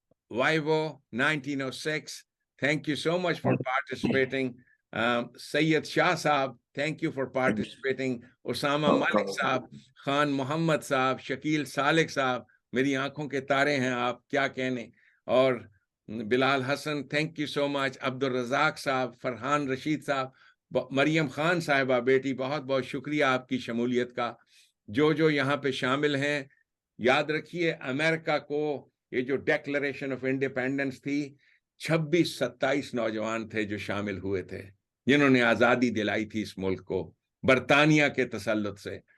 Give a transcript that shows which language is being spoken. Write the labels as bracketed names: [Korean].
[English] Vivo 1906, thank you so much for participating. Syed Shah sahab, thank you for participating. [Urdu] Usama مالک صاحب, خان محمد صاحب, شکیل سالک صاحب, میری آنکھوں کے تارے ہیں آپ, کیا کہنے. [English] اور Bilal Hassan, thank you so much. [Urdu] عبد الرزاق صاحب, فرحان رشید صاحب, مریم خان صاحبہ بیٹی, بہت بہت شکریہ آپ کی شمولیت کا. جو یہاں پہ شامل ہیں, یاد رکھیے امریکہ کو یہ جو ڈیکلریشن آف انڈیپینڈنس تھی, 26-27 نوجوان تھے جو شامل ہوئے تھے, جنہوں نے آزادی دلائی تھی اس ملک کو برطانیہ کے تسلط سے.